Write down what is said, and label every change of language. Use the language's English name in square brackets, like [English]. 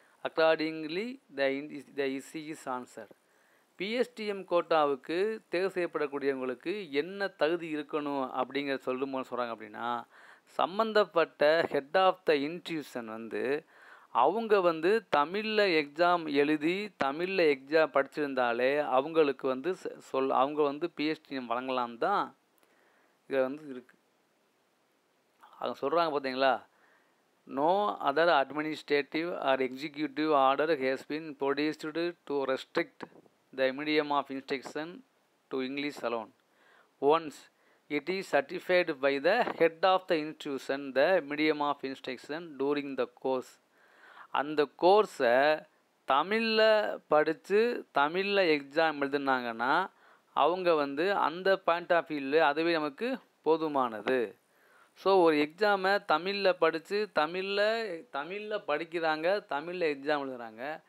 [English] Accordingly, the issue is answered. [Tamil] PSTM கோட்டாவுக்கு தேர்வு செய்யப்படக்கூடியவங்களுக்கு என்ன தகுதி இருக்கணும் அப்படிங்கிற சொல்லும்போது சொல்கிறாங்க அப்படின்னா சம்மந்தப்பட்ட ஹெட் ஆஃப் த இன்ஸ்டியூஷன் வந்து அவங்க வந்து தமிழில் எக்ஸாம் எழுதி தமிழில் எக்ஸாம் படிச்சிருந்தாலே அவங்களுக்கு வந்து அவங்க வந்து பிஎஸ்டிஎம் வழங்கலாம் தான் இதில் வந்து இருக்குது. அவங்க சொல்கிறாங்க பார்த்தீங்களா, [English] No other administrative or executive order has been produced to restrict the medium of instruction to English alone. Once it is certified by the head of the institution, the medium of instruction during the course. [Tamil] அந்த கோர்ஸை தமிழில் படித்து தமிழில் exam எழுதுனாங்கன்னா அவங்க வந்து அந்த point of வியூவில் அதுவே நமக்கு போதுமானது. ஸோ ஒரு எக்ஸாமை தமிழில் படித்து தமிழில் படிக்கிறாங்க, தமிழில் எக்ஸாம் எழுதுகிறாங்க.